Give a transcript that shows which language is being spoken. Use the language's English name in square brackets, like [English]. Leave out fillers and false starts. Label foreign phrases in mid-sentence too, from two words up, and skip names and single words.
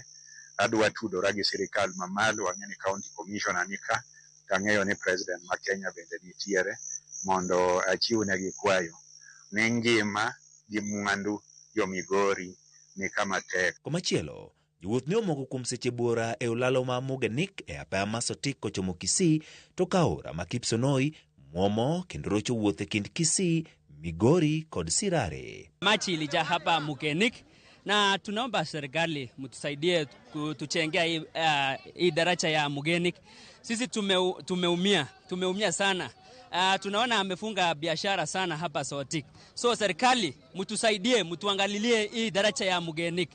[Luo (Kenya and Tanzania)] Adwa tudora gi sirikal mamalo, wang'eni [English] county commissioner [Luo (Kenya and Tanzania)] nika, kang'eyo ni president ma Kenya bende nitiere, mondo achiwnegi kwayo ni ngima gi mwandu jo Migori ni kama tek. Komachielo, jowuoth ne omoko kuom seche buora e olalo ma Mugenik e apaya ma Sotik kochomo Kisii to ka aora ma Kipsonoi muomo kendo rocho wuoth e kind Kisii, Migori kod Sirare. [Swahili] Machi ilijaa hapa Mugenik na tunaomba serikali mtusaidie kutuchengea hii daraja ya Mugenik. Sisi tumeumia sana. Tunaona amefunga biashara sana hapa Sotik. So serikali mtusaidie, mtuangalilie hii daraja ya Mugenik.